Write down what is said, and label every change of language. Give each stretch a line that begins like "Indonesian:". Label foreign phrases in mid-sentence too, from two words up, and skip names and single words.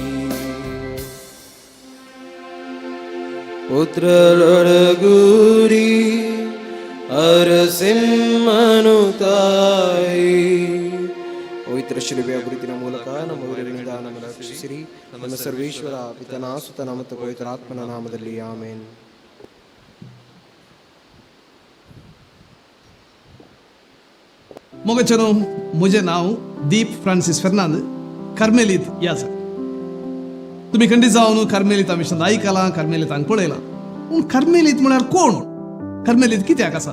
Kannada: ಪುತ್ರರೊಡಗೂಡಿ ಅರಸಿಂಹನು ತಾಯಿ. ಪವಿತ್ರ ಶಿಲುಬೆಯ ಗುರುತಿನ ಮೂಲಕ ನಮ್ಮ ಊರಿನಿಂದ ನಮ್ಮನ್ನು ರಕ್ಷಿಸಿರಿ. ನಮ್ಮ ಸರ್ವೇಶ್ವರ ಪಿತನ ಸುತನ ಮತ್ತು ಪವಿತ್ರಾತ್ಮನ ನಾಮದಲ್ಲಿ ಆಮೇನ್.
Konkani: मोगचनो मुझे नाव दीप फ्रांसिस फर्नांद, कार्मेलीत या सर. तुम्ही खंडीत जावन कार्मेलीता विशयी आयकलां, कार्मेलीतांक पळयलां. पूण कार्मेलीत म्हळ्यार कोण? कार्मेलीत कित्याक आसात?